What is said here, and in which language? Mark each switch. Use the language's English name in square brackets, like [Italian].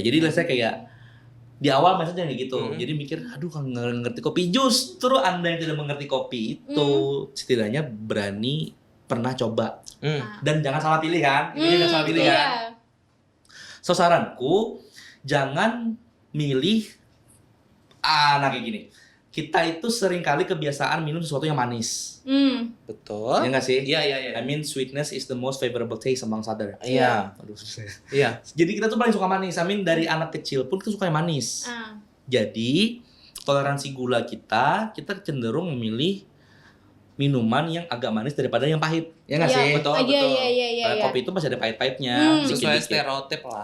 [Indonesian] Jadi saya kayak di awal maksudnya kayak gitu. Jadi mikir, aduh kalau nggak ngerti kopi, justru Anda yang tidak mengerti kopi itu setidaknya berani pernah coba dan jangan salah pilih kan. Ini jangan salah pilih kan. So saranku jangan milih kayak gini. Kita itu seringkali kebiasaan minum sesuatu yang manis. Betul. Ya nggak sih? Iya. [English] I mean sweetness is the most favorable taste amongst other. [Indonesian] Iya. Aduh susah. Iya. Jadi kita tuh paling suka manis. [English] I mean [Indonesian] dari anak kecil pun kita suka yang manis. Jadi toleransi gula kita cenderung memilih minuman yang agak manis daripada yang pahit. Ya nggak sih? Betul. Iya. Kopi itu masih ada pahit-pahitnya. Sesuai stereotip lah.